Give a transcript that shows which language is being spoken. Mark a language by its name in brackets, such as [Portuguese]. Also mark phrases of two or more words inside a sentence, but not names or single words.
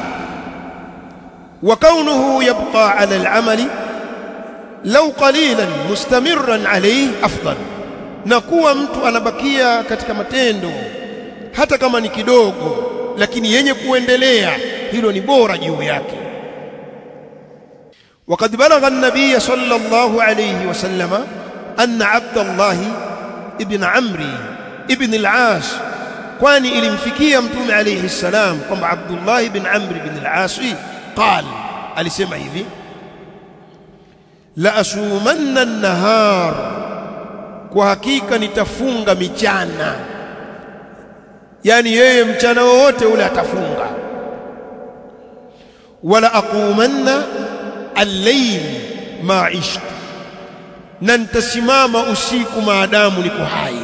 [Arabic] وكونه يبقى على العمل لو قليلا مستمرا عليه أفضل, [Swahili] na kuwa mtu anabakia katika matendo hata kama ni kidogo lakini yenye kuendelea, hilo ni bora juu yake. [Arabic] وقد بلغ النبي صلى الله عليه وسلم أن عبد الله ابن عمرو ابن العاص، [Swahili] kwani ilimfikia mtume [Arabic] عليه السلام [Swahili] kwamba Abdullah ibn Amr ibn al-As قال, alisema hivi: [Arabic] لأصومن النهار, [Swahili] kwa hakika nitafunga michana, yani yeye mchana wote ule atafunga. [Arabic] ولأقومن الليل ما عشت, [Swahili] na nitasimama usiku maadamu niko hai.